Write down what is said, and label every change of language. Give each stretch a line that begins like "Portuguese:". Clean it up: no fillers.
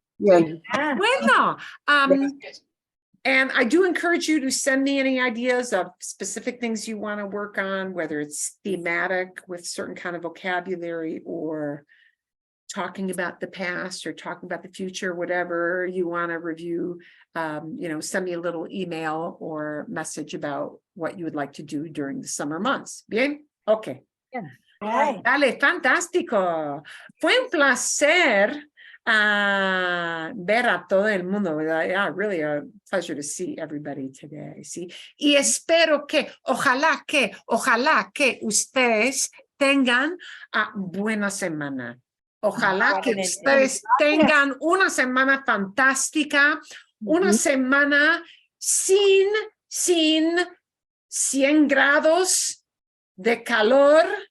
English: Bueno, and I do encourage you to send me any ideas of specific things you want to work on, whether it's thematic with certain kind of vocabulary or talking about the past or talking about the future, whatever you want to review, you know, send me a little email or message about what you would like to do during the summer months. Bien? Okay. Right.
Spanish: Dale, fantástico. Fue un placer ver a todo el mundo, ¿verdad?
English: Yeah, really a pleasure to see everybody today.
Spanish: ¿Sí? Y espero que, ojalá que ustedes tengan buena semana. Ojalá que ustedes tengan una semana fantástica, una semana sin 100 grados de calor.